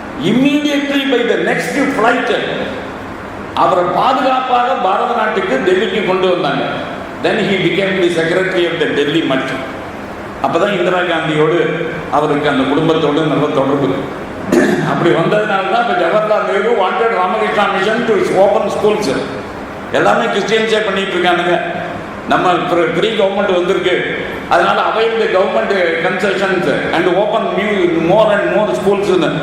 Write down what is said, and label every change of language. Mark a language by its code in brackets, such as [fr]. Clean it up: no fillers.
[en] immediately by the next flight [ta] அவரை பாதுகாப்பாக பாரத நாட்டுக்கு டெல்லிக்கு கொண்டு வந்தாங்க. [en] Then he became the secretary of the Delhi Mutt. [ta] அப்போதான் இந்திரா காந்தியோடு அவருக்கு அந்த குடும்பத்தோடு நல்ல தொடர்பு. அப்படி வந்ததுனால தான் இப்போ [en] Jawaharlal Nehru wanted Ramakrishna mission to open schools. [ta] எல்லாமே கிறிஸ்டியன்ஸே பண்ணிட்டு இருக்கானுங்க. நம்ம ஃப்ரீ கவர்மெண்ட் வந்திருக்கு, அதனால [en] Avail the government concessions and open more and more schools.